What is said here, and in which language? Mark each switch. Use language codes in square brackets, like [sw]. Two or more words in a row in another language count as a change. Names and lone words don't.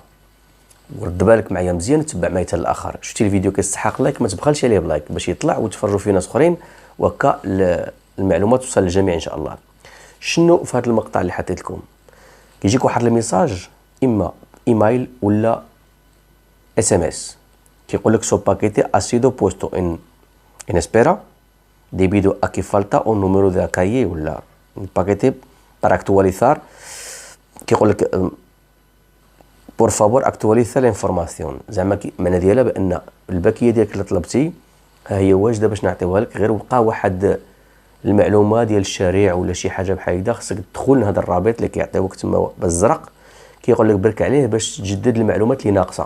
[ar] ورد بالك معايا مزيان تبع معايا حتى الاخر. شفتي الفيديو كيستحق لايك ما تبخلش عليه بلايك باش يطلع وتفرجوا فيه ناس اخرين وهكا المعلومات توصل للجميع ان شاء الله. شنو في هذا المقطع اللي حطيت لكم؟ كيجيك واحد الميساج اما ايميل ولا اس ام اس كيقول لك [es] su paquete ha sido puesto en espera debido a que falta un número de calle ولا باكيتي para actualizar [ar] كيقول لك [es] por favor actualiza la información. [ar] زعما معنى ديالها بان الباكيه ديالك اللي طلبتي ها هي واجده باش نعطيوها لك، غير وقع واحد المعلومه ديال الشريع ولا شي حاجه بحال هكذا خصك تدخل لهذا الرابط اللي كيعطيوك تما بالزرق كيقول لك برك عليه باش تجدد المعلومات اللي ناقصه.